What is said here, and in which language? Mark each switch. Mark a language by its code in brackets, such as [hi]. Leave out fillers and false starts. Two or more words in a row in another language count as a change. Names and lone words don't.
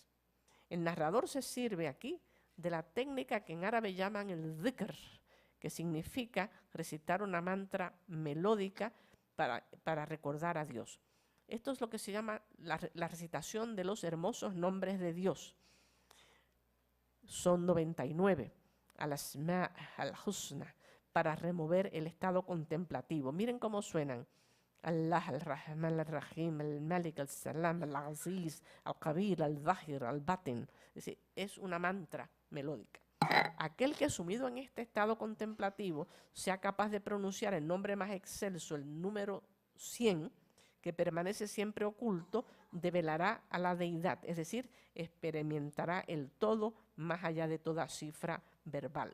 [es] El narrador se sirve aquí de la técnica que en árabe llaman el dhikr, que significa recitar una mantra melódica para recordar a Dios. Esto es lo que se llama la recitación de los hermosos nombres de Dios. Son 99, [ar] الأسماء الحسنى, [es] para remover el estado contemplativo. Miren cómo suenan. [ar] الله الرحمن الرحيم الملك السلام العزيز الكبير الظاهر الباطن. [es] Es decir, es una mantra melódica. Aquel que sumido en este estado contemplativo sea capaz de pronunciar el nombre más excelso, el número 100, que permanece siempre oculto, develará a la deidad, es decir, experimentará el todo más allá de toda cifra verbal.